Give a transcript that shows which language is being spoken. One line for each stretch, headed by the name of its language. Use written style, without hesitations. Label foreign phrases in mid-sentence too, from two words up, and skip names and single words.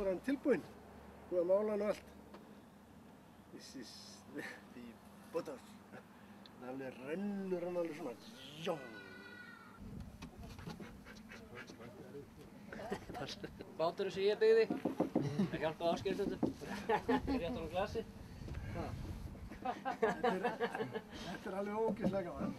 Icelandic: tilbúinn. Búið að mála hann og allt.
English: This is the butter.
Icelandic: Það alveg rennur hann alveg svona. Jón. Báturinn sem ég byggði. Það hjálpaði Ásgeir stundum. Ég rétti honum glasi. Þetta alveg ógeðslega gaman.